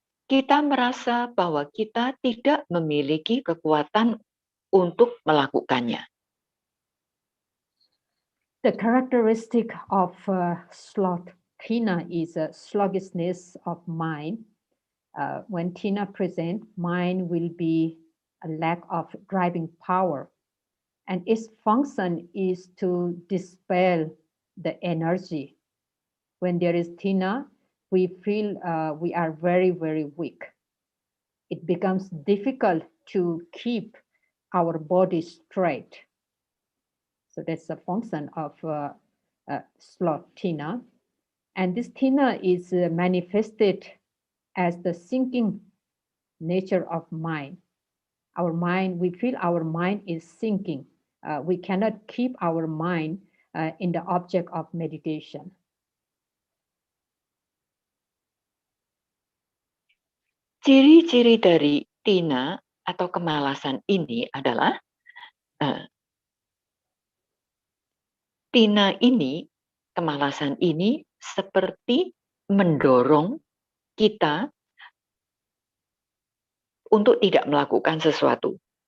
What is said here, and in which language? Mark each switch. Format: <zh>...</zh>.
<id>kita merasa bahwa kita tidak memiliki kekuatan untuk melakukannya.</id> <en>The characteristic of sloth Tina is a sluggishness of mind. When Tina presents, mind will be a lack of driving power, and its function is to dispel the energy. When there is Tina, we feel we are very, very weak. It becomes difficult to keep our body straight. So that's the function of sloth Tina. And this Tina is manifested as the sinking nature of mind. Our mind, we feel our mind is sinking. We cannot keep our mind in the object of meditation.</en> <id>Ciri-ciri dari Tina atau kemalasan ini adalah Tina ini, kemalasan ini seperti mendorong kita untuk tidak melakukan sesuatu.</id>